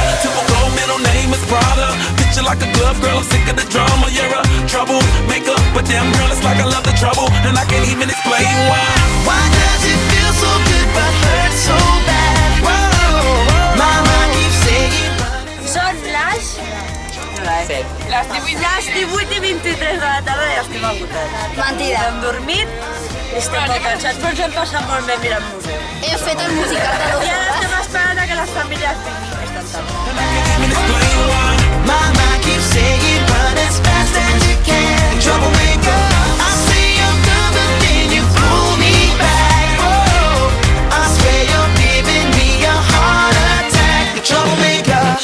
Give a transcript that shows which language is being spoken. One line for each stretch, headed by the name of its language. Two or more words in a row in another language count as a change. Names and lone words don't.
English: Typical middle name is Prada. Picture like a glove, girl, I'm sick of the drama. You're a troublemaker, but damn girl, it's like I love the trouble, and I can't even explain why. Why does it feel so good but hurt so bad? Whoa, my mind keeps saying
Catalan: Són les 18:23 de la tarda i estem agotats. mentida. Hem dormit i estem molt cansats, però ens hem passat molt bé mirant museu. He fet el musical de 2 I ara hores. estem esperant a que les famílies vinguin. Estan tant.
English: And I can't even explain why. my mind keeps saying run as fast as you can. Troublemaker, I say I'm done, but then you pull me back. Oh, I swear you're giving me a heart attack. Troublemaker.